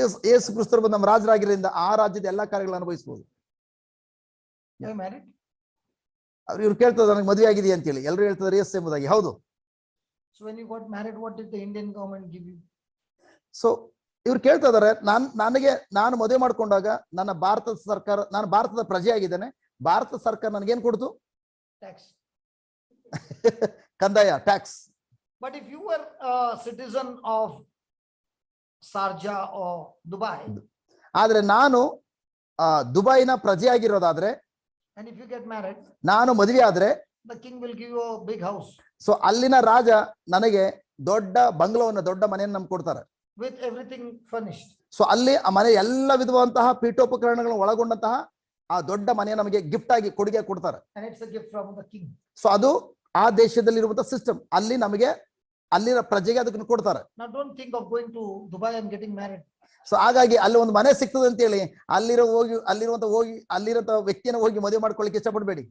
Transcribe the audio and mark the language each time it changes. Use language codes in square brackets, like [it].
[kn] ಯೇಸು ಕ್ರಿಸ್ತರು ನಮ್ಮ ರಾಜರಾಗಿರೋದ್ರಿಂದ ಆ ರಾಜ್ಯದ ಎಲ್ಲಾ ಕಾರ್ಯಗಳನ್ನು ಅನುಭವಿಸಬಹುದು. [en] You married? [kn] ಇವ್ರು ಕೇಳ್ತಾರೆ, ನನಗೆ ಮದುವೆ ಆಗಿದೆ ಅಂತ ಹೇಳಿ ಎಲ್ಲರೂ ಹೇಳ್ತಾರೆ ಎಸ್ ಎಂಬುದಾಗಿ. ಹೌದು. [en] So when you got married, what did the Indian government give you? [kn] So ಇವ್ರು ಕೇಳ್ತಾ ಇದಾರೆ, ನಾನು ಮದುವೆ ಮಾಡ್ಕೊಂಡಾಗ ನನ್ನ ಭಾರತದ ಸರ್ಕಾರ, ನಾನು ಭಾರತದ ಪ್ರಜೆ ಆಗಿದ್ದೇನೆ, ಭಾರತ ಸರ್ಕಾರ ನನಗೇನ್ ಕೊಡ್ತು? [en] Tax. [kn] ಕಂದಾಯ, tax. [en] But if you were a citizen of Sharjah or Dubai, [kn] ಆದ್ರೆ ನಾನು ದುಬೈನ ಪ್ರಜೆ ಆಗಿರೋದಾದ್ರೆ, [en] and if you get married, [kn] ನಾನು ಮದುವೆ ಆದ್ರೆ [en] the king will give you a big house [kn] so ಅಲ್ಲಿನ ರಾಜ ನನಗೆ ದೊಡ್ಡ ಬಂಗ್ಲೋವನ್ನು, ದೊಡ್ಡ ಮನೆಯನ್ನು ನಮ್ಗೆ ಕೊಡ್ತಾರೆ. [en] with everything furnished. [kn] ಸೊ ಅಲ್ಲಿ ಆ ಮನೆ ಎಲ್ಲ ವಿಧವಾದಂತಹ ಪೀಠೋಪಕರಣಗಳನ್ನು ಒಳಗೊಂಡಂತಹ ಆ ದೊಡ್ಡ ಮನೆ ನಮಗೆ ಗಿಫ್ಟ್ ಆಗಿ ಕೊಡುಗೆ ಕೊಡ್ತಾರೆ. [en] And it's a gift from the king. [kn] So ಅದು ಆ ದೇಶದಲ್ಲಿರುವಂತಹ ಸಿಸ್ಟಮ್, ಅಲ್ಲಿ ನಮಗೆ ಅಲ್ಲಿನ ಪ್ರಜೆಗೆ ಅದಕ್ಕೆ ಕೊಡ್ತಾರೆ. [en] Now don't think of going to Dubai and getting married. [kn] So ಹಾಗಾಗಿ ಅಲ್ಲಿ ಒಂದು ಮನೆ ಸಿಗ್ತದೆ ಅಂತ ಹೇಳಿ ಅಲ್ಲಿರುವಂತ ವ್ಯಕ್ತಿಯನ್ನು ಹೋಗಿ ಮದುವೆ ಮಾಡ್ಕೊಳ್ಳಿಕ್ಕೆ ಇಷ್ಟಪಡಬೇಡಿ.